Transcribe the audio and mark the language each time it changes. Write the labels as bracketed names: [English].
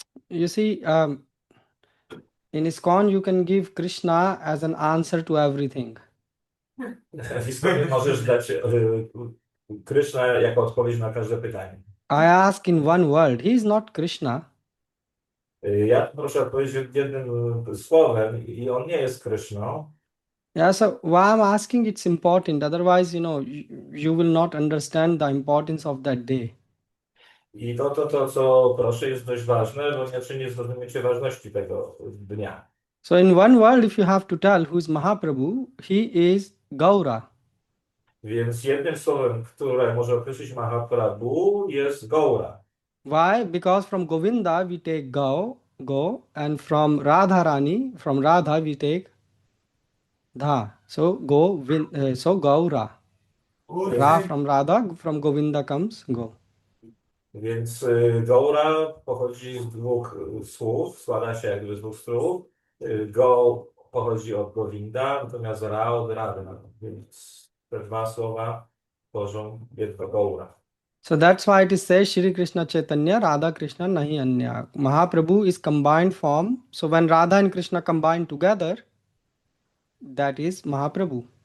[English] You see, in ISKCON you can give Krishna as an answer to everything. [Polish] W istocie możesz dać Krishna jako odpowiedź na każde pytanie. [English] I ask in one word, he is not Krishna. [Polish] Ja proszę odpowiedzieć jednym słowem i on nie jest Krishną. [English] Yeah, so why I'm asking, it's important. Otherwise, you will not understand the importance of that day. [Polish] I to, co proszę, jest dość ważne, bo inaczej nie zrozumiecie ważności tego dnia. [English] So in one word, if you have to tell who is Mahaprabhu, he is Gaura. [Polish] Więc jednym słowem, które może określić Mahaprabhu, jest Gaura. [English] Why? Because from Govinda we take go, and from Radharani, from Radha we take Dha. So so Gaura. Ra from Radha, from Govinda comes Go. [Polish] Więc Gaura pochodzi z dwóch słów, składa się jakby z dwóch słów. Go pochodzi od Govinda, natomiast Ra od Rady. Więc te dwa słowa tworzą jedno Gaura. [English] So that's why it is said Shri Krishna Chaitanya, Radha Krishna Nahi Anya. Mahaprabhu is combined form. So when Radha and Krishna combine together, that is Mahaprabhu.